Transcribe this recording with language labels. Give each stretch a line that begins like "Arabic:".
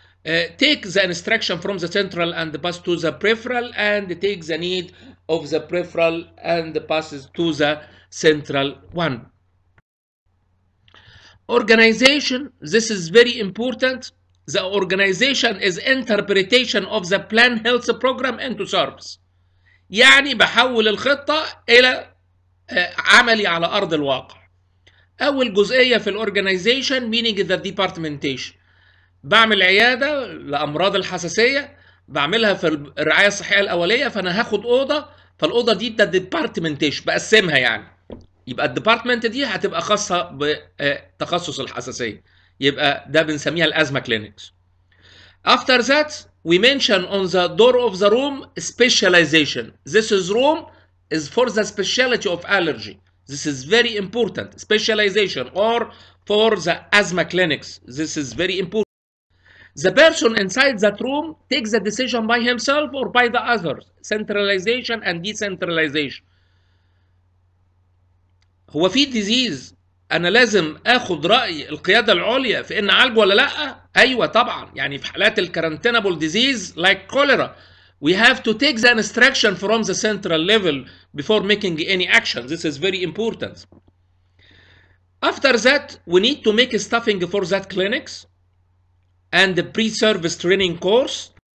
English: Take the instruction from the central and pass to the peripheral, and take the need of the peripheral and passes to the central one. Organization, this is very important. The organization is interpretation of the plan health program into service.
Arabic: يعني بحول الخطة إلى عملي على أرض الواقع. أول جزئية في الأورجنايزيشن
English: meaning the departmentation.
Arabic: بعمل عيادة لأمراض الحساسية، بعملها في الرعاية الصحية الأولية، فأنا هاخد أوضة، فالأوضة دي ده departmentation، بقسمها يعني. يبقى الديبارتمنت دي هتبقى خاصة بتخصص الحساسية. يبقى ده بنسميها الأزمة clinics.
English: After that, we mention on the door of the room specialization. This is room is for the specialty of allergy. This is very important. Specialization or for the asthma clinics. This is very important. The person inside that room takes the decision by himself or by the others. Centralization and decentralization.
Arabic: هو في disease أنا لازم آخد رأي القيادة العليا في إن أعالجه ولا لأ؟ أيوة طبعا. يعني في حالات الكارنتينابل
English: disease like cholera, we have to take the instruction from the central level before making any action. This is very important. After that, we need to make staffing for that clinics and the pre-service training course.